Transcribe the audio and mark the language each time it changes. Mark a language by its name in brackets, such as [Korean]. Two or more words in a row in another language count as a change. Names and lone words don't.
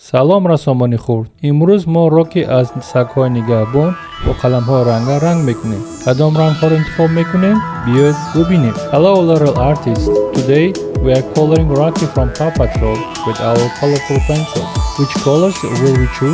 [Tajik] салом расомони хурд. имрӯз мо рокки аз сагҳои нигаҳбон бо қаламҳои ранга ранг мекунем. кадом рангҳоро интихоб мекунем? биёед бубинем. [English] Hello little artists. Today we are coloring Rokki from PAW Patrol with our colorful pencils. Which colors will we choose?